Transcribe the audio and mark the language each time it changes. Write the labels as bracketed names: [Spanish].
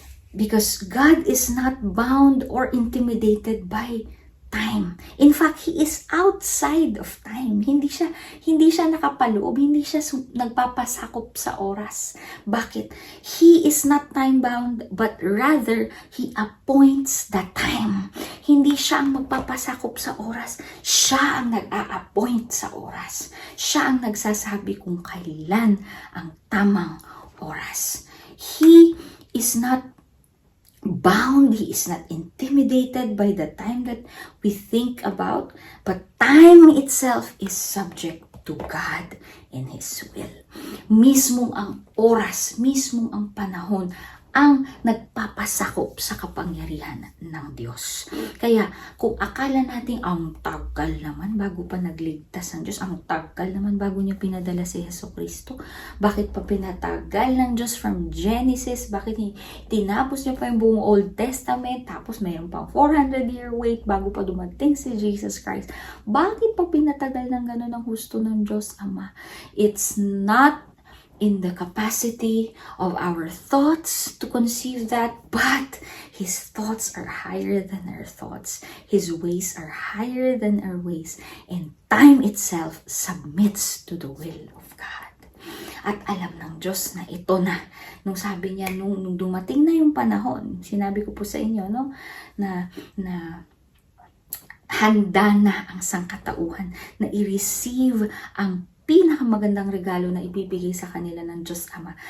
[English] Because God is not bound or intimidated by time. In fact, He is outside of time. [Filipino] Hindi siya nakapaloob, hindi siya nagpapasakop sa oras. Bakit? [English] He is not time-bound, but rather, He appoints the time. [Filipino] Hindi siya ang magpapasakop sa oras. Siya ang nag-a-appoint sa oras. Siya ang nagsasabi kung kailan ang tamang oras. [English] He is not bound, He is not intimidated by the time that we think about, but time itself is subject to God and His will. [Filipino] Mismong ang oras, mismong ang panahon ang nagpapasakop sa kapangyarihan ng Diyos. Kaya kung akala natin ang tagal naman bago pa nagligtas ng Diyos, ang tagal naman bago niya pinadala si Jesucristo, bakit pa pinatagal ng Diyos [English] from Genesis, [Filipino] bakit tinapos niya pa yung buong Old Testament, tapos mayroon pang 400-year wait bago pa dumating si Jesus Christ, bakit pa pinatagal ng gano'n ang husto ng Diyos Ama? [English] It's not in the capacity of our thoughts to conceive that, but His thoughts are higher than our thoughts. His ways are higher than our ways. And time itself submits to the will of God. [Filipino] At alam ng Diyos na ito na. Nung sabi niya, nung dumating na yung panahon, sinabi ko po sa inyo, no, na handa na ang sangkatauhan na i-receive ang pinakamagandang regalo na ibibigay sa kanila ng Diyos Ama.